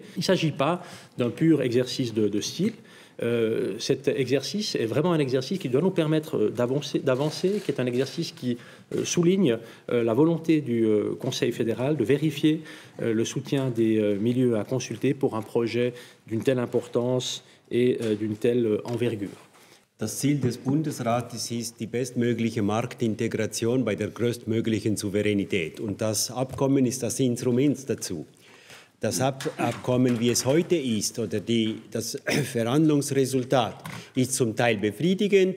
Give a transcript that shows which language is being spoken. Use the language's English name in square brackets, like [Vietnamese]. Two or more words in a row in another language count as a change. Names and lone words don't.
[French] Il ne s'agit pas d'un pur exercice de style. Cet exercice est vraiment un exercice qui doit nous permettre d'avancer, qui est un exercice qui souligne la volonté du Conseil fédéral de vérifier le soutien des milieux à consulter pour un projet d'une telle importance et d'une telle envergure. [German] Das Ziel des Bundesrates ist die bestmögliche Marktintegration bei der größtmöglichen Souveränität. Und das Abkommen ist das Instrument dazu. Das Abkommen, wie es heute ist, oder das Verhandlungsresultat, ist zum Teil befriedigend.